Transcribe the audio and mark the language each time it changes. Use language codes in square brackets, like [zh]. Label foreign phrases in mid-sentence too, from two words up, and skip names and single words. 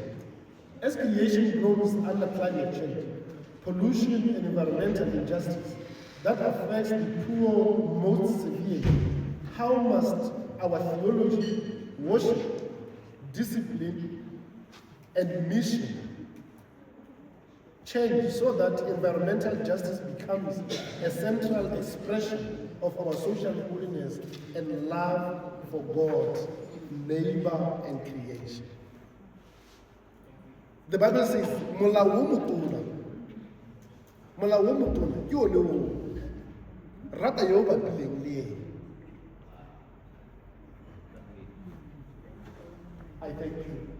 [en] As creation grows under climate change, pollution and environmental injustice that affects the poor most severely, how must our theology, worship, discipline, and mission change so that environmental justice becomes a central expression of our social holiness and love for God, neighbor, and creation. The Bible says, [tn] molao o motona ke one o rata yo o bapileng le ena. [en] I thank you.